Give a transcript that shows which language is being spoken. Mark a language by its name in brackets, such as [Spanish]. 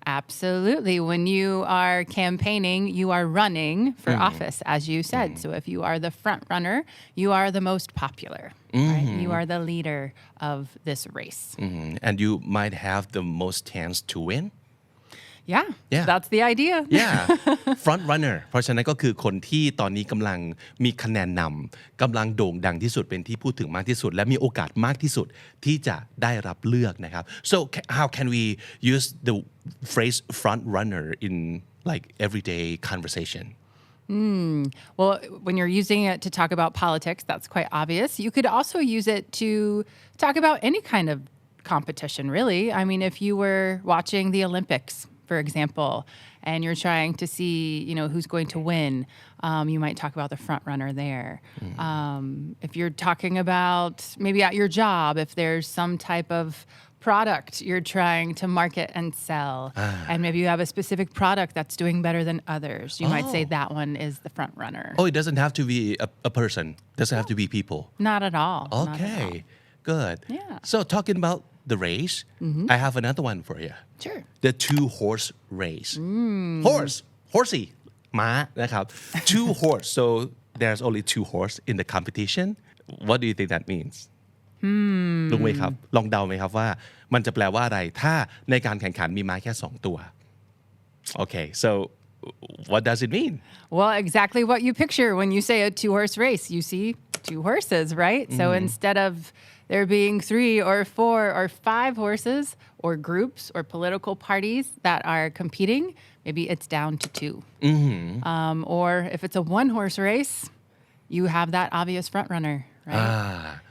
[English] Absolutely. When you are campaigning, you are running for office, as you said. So if you are the front runner, you are the most popular. Right? You are the leader of this race. And you might have the most chance to win? Yeah, Yeah. that's the idea. [Thai] yeah front runner เพราะฉะนั้นก็คือคนที่ตอนนี้กำลังมีคะแนนนำกำลังโด่งดังที่สุดเป็นที่พูดถึงมากที่สุดและมีโอกาสมากที่สุดที่จะได้รับเลือกนะครับ [English] so how can we use the phrase front runner in like everyday conversation Well, when you're using it to talk about politics, that's quite obvious. You could also use it to talk about any kind of competition, really. I mean, if you were watching the Olympics, for example, and you're trying to see, who's going to win, you might talk about the front runner there. If you're talking about maybe at your job, if there's some type of product you're trying to market and sell, and maybe you have a specific product that's doing better than others, you might say that one is the front runner. Oh, it doesn't have to be a person. It doesn't have to be people. Not at all. Okay, good. Yeah. So talking about the race, I have another one for you. Sure. The two-horse race. Horsey, [Thai] ม้านะครับ [English] two horse. So there's only two horse in the competition. What do you think that means? [Thai] รู้ไหมครับลองเดาไหมครับว่ามันจะแปลว่าอะไรถ้าในการแข่งขันมีม้าแค่2ตัว [English] Okay, so what does it mean? Well, exactly what you picture when you say a two-horse race. You see two horses, right? So instead of there being 3 or 4 or 5 horses or groups or political parties that are competing, maybe it's down to 2. Or if it's a one-horse race, you have that obvious front runner, right?